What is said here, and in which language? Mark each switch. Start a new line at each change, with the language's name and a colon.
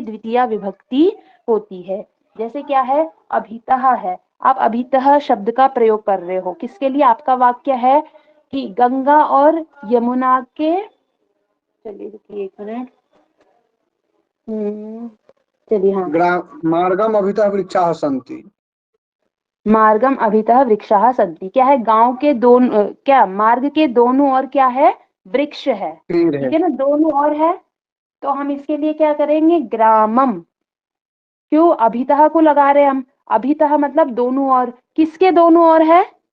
Hindi: द्वितीया विभक्ति होती है। जैसे क्या है? अभितः है, आप अभितः शब्द का प्रयोग कर रहे हो, किसके लिए? आपका वाक्य है कि गंगा और यमुना के, चलिए रुकिए एक मिनट, चलिए, हाँ,
Sanskrit: मार्गम अभितः वृक्षाः सन्ति। मार्गम अभितः वृक्षाः सन्ति,
Hindi: क्या है? गांव के दोनों, क्या मार्ग के दोनों ओर क्या है? वृक्ष है, पेड़ है। ठीक है ना, दोनों ओर है। तो हम इसके लिए क्या करेंगे? ग्रामम। क्यों अभितः को लगा रहे हम? अभितः मतलब दोनों ओर, किसके दोनों ओर है?